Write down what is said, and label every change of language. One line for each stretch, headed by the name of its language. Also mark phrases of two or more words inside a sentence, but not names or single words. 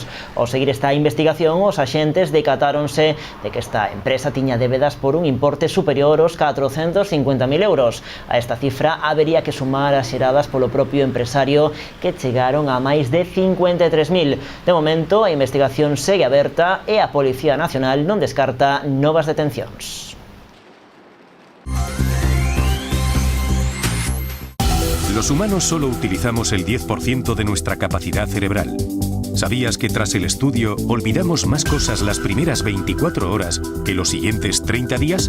Galician: Ao seguir esta investigación, os axentes decatáronse de que esta empresa tiña débedas por un importe superior aos 450.000 euros. A esta cifra habería que sumar as xeradas polo propio empresario, que chegaron a máis de 53.000. De momento, a investigación segue aberta e a Policía Nacional non descarta novas detencións.
Spanish: Los humanos solo utilizamos el 10% de nuestra capacidad cerebral. ¿Sabías que tras el estudio olvidamos más cosas las primeras 24 horas que los siguientes 30 días?